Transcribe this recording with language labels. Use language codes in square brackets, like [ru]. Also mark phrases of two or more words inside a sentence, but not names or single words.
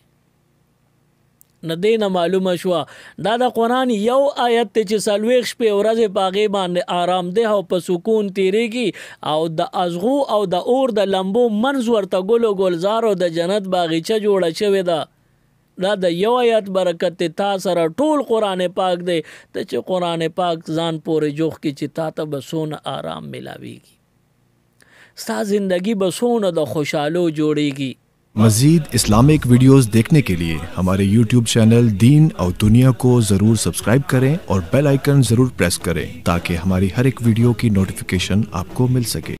[ps] نه دې نه معلومه شوه دا د قرآن یو آیت دی چې 40 شپې ورځې په هغې باندې آرامده او په سکون تیریږي او د ازغو او د اور د لمبو منځ ورته ګلو ګلزار او د جنت باغیچه جوړه شوې ده. دا د یو آیت برکت دی، تا سره ټول قرآن پاک دی ته چې قرآن پاک ځان پورې جوخ کی چې تا ته به څونه آرام ملاویږي، ستا زندگی به څونه د خوشحالو جوړیږي. [ur] مزید [en] Islamic videos [ur] دیکھنے کے لیے ہمارے YouTube چینل دین اور دنیا کو ضرور سبسکرائب کریں اور [en] bell icon [ur] ضرور پریس کریں تاکہ ہماری ہر ایک ویڈیو کی نوٹیفکیشن آپ کو مل سکے.